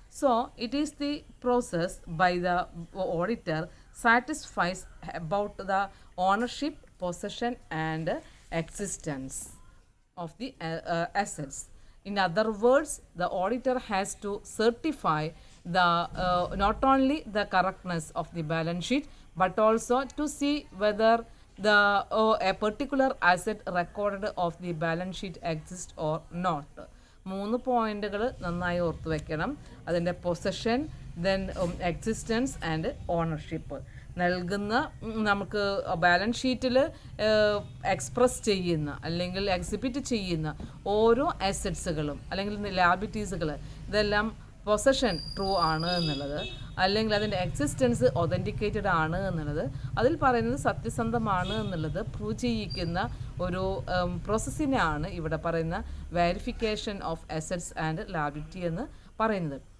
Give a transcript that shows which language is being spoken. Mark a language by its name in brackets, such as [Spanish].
[English] So it is the process by the auditor satisfies about the ownership, possession and existence of the assets. In other words, the auditor has to certify the not only the correctness of the balance sheet but also to see whether a particular asset recorded of the balance sheet exists or not. [Malayalam] 3 പോയിന്റുകൾ നന്നായി ഓർത്തു വെക്കണം. അതിൻ്റെ [English] Possession, then existence and ownership. [Malayalam] നൽകുന്ന നമുക്ക് balance ഷീറ്റിൽ express ചെയ്യുന്ന അല്ലെങ്കിൽ എക്സിബിറ്റ് ചെയ്യുന്ന ഓരോ അസറ്റ്സുകളും അല്ലെങ്കിൽ ലാബിലിറ്റീസുകൾ ഇതെല്ലാം പൊസഷൻ ട്രൂ ആണ് എന്നുള്ളത്, അല്ലെങ്കിൽ അതിൻ്റെ എക്സിസ്റ്റൻസ് ഒതൻറ്റിക്കേറ്റഡ് ആണ് എന്നുള്ളത്, അതിൽ പറയുന്നത് സത്യസന്ധമാണ് എന്നുള്ളത് പ്രൂവ് ചെയ്യിക്കുന്ന ഒരു പ്രോസസ്സിനെയാണ് ഇവിടെ പറയുന്ന [English] verification of assets and liability [Malayalam] എന്ന് പറയുന്നത്.